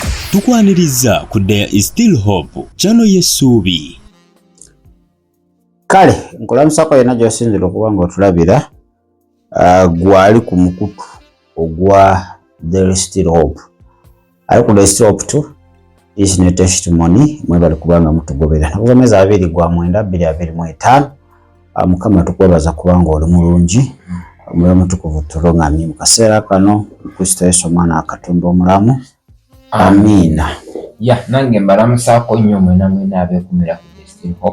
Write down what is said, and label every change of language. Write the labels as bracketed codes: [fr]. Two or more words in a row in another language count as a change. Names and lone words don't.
[lg] tukwaniriza ku There is Still Hope channel y'essuubi. Kale nkulamusako yena gy'osinzira okuba ng'otulabira gwali ku mukutu ogwa There is Still Hope. Ali ku There is Still Hope tu [en] this new testimony [lg] mwebali kubanga mutugobera nakusomeza 2/9/2025. Mukama tukwebaza kubanga oli mulungi omuliro mutukuvu tulungamye mu kaseera kano Kristo Yesu omwana wa Katonda omulamu. Amina. Nange mbalamusako nnyo mwena mwena abeekumira ku There is Still Hope.